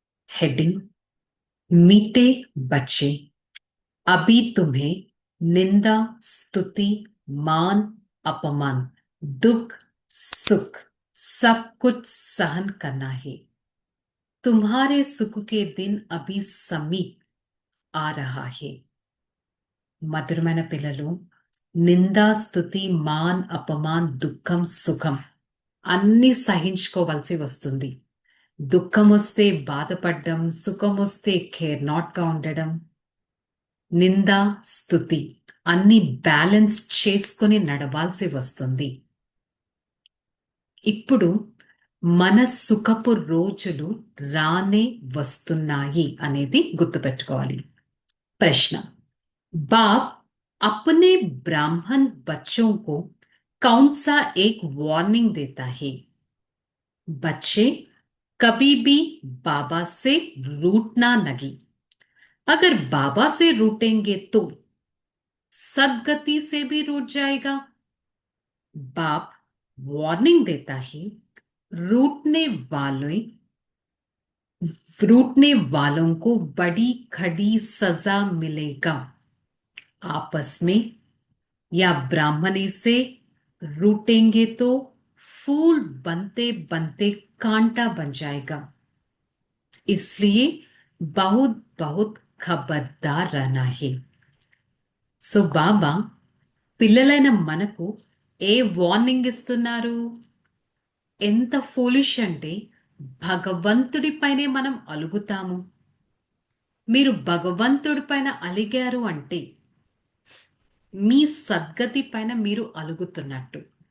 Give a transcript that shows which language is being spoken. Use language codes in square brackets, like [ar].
[hi] Heading मीठे बच्चे, अभी तुम्हें निंदा स्तुति मान अपमान दुख सुख सब कुछ सहन करना है. तुम्हारे सुख के दिन अभी समीप आ रहा है. [te] మధురమైన పిల్లలు, నిందా స్తుతి మాన్ అపమాన్ దుఃఖం సుఖం అన్ని సహించుకోవాల్సి వస్తుంది. దుఃఖం వస్తే బాధపడడం, సుఖం వస్తే కేర్ నాట్ గా ఉండడం, నిందా స్తుతి అన్ని బ్యాలెన్స్ చేసుకుని నడవాల్సి వస్తుంది. ఇప్పుడు మన సుఖపు రోజులు రానే వస్తున్నాయి అనేది గుర్తుపెట్టుకోవాలి. [hi] ప్రశ్న: बाप अपने ब्राह्मण बच्चों को कौन सा एक वार्निंग देता है? बच्चे कभी भी बाबा से रूठना नहीं. अगर बाबा से रूठेंगे तो सदगति से भी रूठ जाएगा. बाप वार्निंग देता है, रूठने वालों रूठने वालों को बड़ी खड़ी सजा मिलेगा. आपस में या ब्राह्मणी से रूठेंगे तो फूल बनते बनते कांटा बन जाएगा. इसलिए बहुत बहुत खबरदार रहना है. [te] సో బాబా పిల్లలైన మనకు ఏ వార్నింగ్ ఇస్తున్నారు? ఎంత ఫూలిష్ అంటే భగవంతుడి పైనే మనం అలుగుతాము. మీరు భగవంతుడి పైన అలిగారు అంటే మీ సద్గతి పైన మీరు అలుగుతున్నట్టు.